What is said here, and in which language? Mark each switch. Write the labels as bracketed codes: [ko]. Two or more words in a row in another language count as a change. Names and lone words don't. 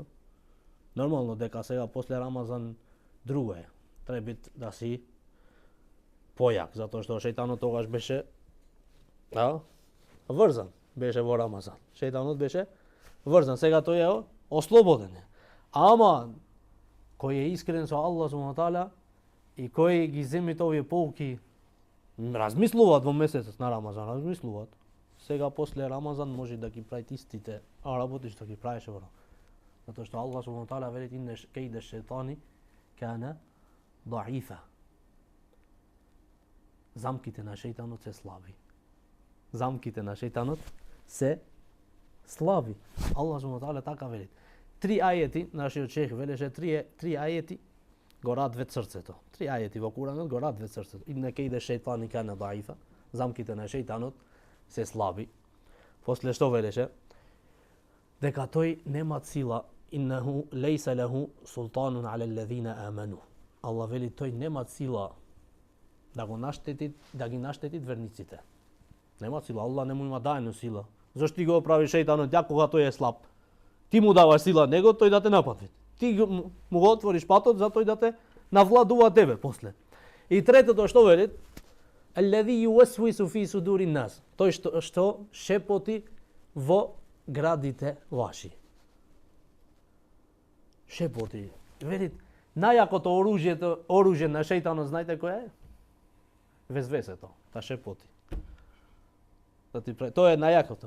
[mk] Нормално дека сега после Рамазан друго е. Треба да си појак, затоа што шејтанот тогаш беше врзан, беше во Рамазан. Шејтанот беше врзан, сега тој е ослободен. Ама кој е искрен со [ar] الله سبحانه تعالى [mk] и кој ги земите овие поуки, размислуваат во месецот на Рамазан, размислуваат. Сега после Рамазан може да ги правите истите работи што ги правеше во Рамазан. Затоа што [ar] الله سبحانه تعالى [mk] вели [ar] إن كيد الشيطان كان ضعيفا. [mk] Замките на шејтанот се слаби. Замките на шејтанот се слаби. [ar] الله سبحانه تعالى [mk] така вели. 3 ајети, нашиот шех велеше 3 ајети го радвет срцето. 3 ајети во Куранот го радвет срцето. И нека иде шејтан и [ar] كان ضعيفا, [mk] замките на шејтанот се слаби. После што велеше? Дека тој нема сила, [ar] إنه ليس له سلطان على الذين آمنوا. [mk] Аллах вели тој нема сила да ги наштети верниците. Нема сила, Аллах не му има дајно сила. Зошто ти го прави шејтанот ја кога тој е слаб? Ти му даваш сила него, тој да те нападне. Ти му го отвориш патот за тој да те навладува тебе после. И третото што вели? [ar] الذي يوسوس في صدور الناس. [mk] Тој што шепоти во градите ваши. Шепоти. Вели, најакото оружје на шејтанот, знаете кој е? Везвесето, та шепоти. Тоа е најакото.